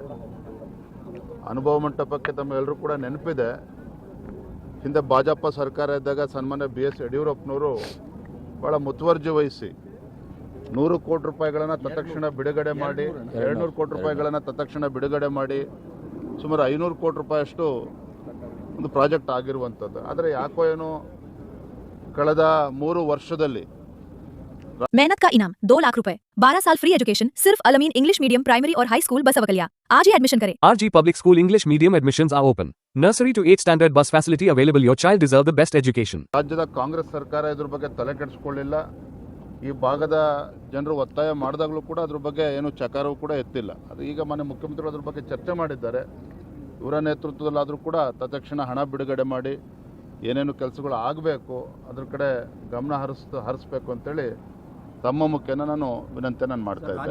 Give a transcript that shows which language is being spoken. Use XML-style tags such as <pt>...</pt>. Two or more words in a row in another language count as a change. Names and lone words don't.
<kn>ಅನುಭವ ಮಂಟಪಕ್ಕೆ ತಮ್ಮೆಲ್ಲರೂ ಕೂಡ ನೆನಪಿದೆ, ಹಿಂದೆ ಭಾಜಪ ಸರ್ಕಾರ ಇದ್ದಾಗ ಸನ್ಮಾನ್ಯ BS ಯಡಿಯೂರಪ್ಪನವರು ಭಾಳ ಮುತುವರ್ಜಿ ವಹಿಸಿ 100 ಕೋಟಿ ರೂಪಾಯಿಗಳನ್ನು ತತ್ಕ್ಷಣ ಬಿಡುಗಡೆ ಮಾಡಿ, 200 ಕೋಟಿ ರೂಪಾಯಿಗಳನ್ನು ತತ್ಕ್ಷಣ ಬಿಡುಗಡೆ ಮಾಡಿ ಸುಮಾರು 500 ಕೋಟಿ ರೂಪಾಯಿಯಷ್ಟು ಒಂದು ಪ್ರಾಜೆಕ್ಟ್ ಆಗಿರುವಂಥದ್ದು. ಆದರೆ ಯಾಕೋ ಏನೋ ಕಳೆದ 3 ವರ್ಷದಲ್ಲಿ</kn> <hi>मेहनत का इनाम 2 लाख रुपए, 12 साल</hi> <en>free education</en> <hi>सिर्फ अलमीन इंग्लिश मीडियम प्राइमरी और हाई स्कूल बसवकलिया। आज ही एडमिशन करें।</hi> <en>RG Public School English Medium admissions are open. Nursery to 8th standard bus facility available. Your child deserve the best education.</en> <kn>ರಾಜ್ಯದ ಕಾಂಗ್ರೆಸ್ ಸರ್ಕಾರ ಇದ್ರ ಬಗ್ಗೆ ತಲೆ ಕೆಡಿಸ್ಕೊಳ್ಳಿಲ್ಲ. ಈ ಭಾಗದ ಜನರು ಒತ್ತಾಯ ಮಾಡಿದಾಗಲೂ ಕೂಡ ಅದ್ರ ಬಗ್ಗೆ ಏನು ಚಕಾರವೂ ಕೂಡ ಎತ್ತಿಲ್ಲ. ಅದು ಈಗ ಮಾನ್ಯ ಮುಖ್ಯಮಂತ್ರಿಗಳು ಅದ್ರ ಬಗ್ಗೆ ಚರ್ಚೆ ಮಾಡಿದ್ದಾರೆ. ಇವರ ನೇತೃತ್ವದಲ್ಲಾದರೂ ಕೂಡ ತತ್ಕ್ಷಣ ಹಣ ಬಿಡುಗಡೆ ಮಾಡಿ ಏನೇನು ಕೆಲಸಗಳು ಆಗಬೇಕು ಅದ್ರ ಕಡೆ ಗಮನ ಹರಿಸಬೇಕು ಅಂತೇಳಿ ತಮ್ಮ ಮುಖ್ಯನ ನಾನು ವಿನಂತಿ ಮಾಡ್ತಾ ಇದ್ದೀನಿ.</kn>